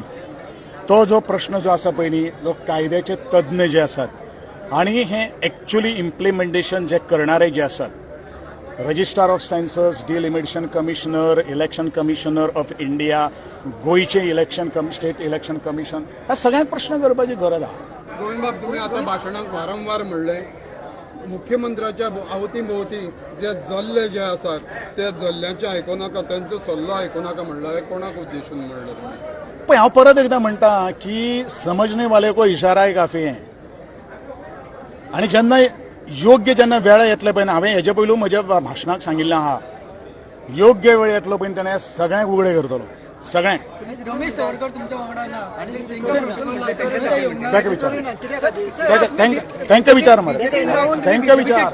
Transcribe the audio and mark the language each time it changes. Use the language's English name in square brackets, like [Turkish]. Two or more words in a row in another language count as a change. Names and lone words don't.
[Konkani] तो जो प्रश्न जो आसा पळय न्ही जो कायद्याचे तज्ञ जे आसात आनी हे [English] actually implementation [Konkani] जे करणारे जे आसात रजिस्ट्रार ऑफ सेन्सस डिलिमिटेशन कमिशनर इलेक्शन कमिशनर ऑफ इंडिया गोयचे स्टेट इलेक्शन कमिशन ह्या सगळ्यांक प्रश्न करपाची गरज आहा. गोविंद बाब तुम्ही आता भाशणांत वारंवार म्हणले मुख्यमंत्र्याच्या अवती जे जल्ले जे आसात ते जल्ल्याचे आयकूं नाका त्यांचो सल्लो आयकूं नाका म्हणला हे कोणाक उद्देशून म्हणले तुम्ही. पण हांव परत एकदा म्हणटा की [Hindi] समजने वाले को इशारा है काफी है [Konkani] आनी जेन्ना योग्य जेन्ना वेळ येतले पळय हांवें हेजे पयलू म्हज्या भाशणाक सांगिल्लें आहा योग्य वेळ येतलो पळय तेन्ना सगळ्यांक उगडे करतलो सगळ्यांक. रमेश तवडकर तुमच्या वांगडा ना तांकां विचार मरे तांकां विचार.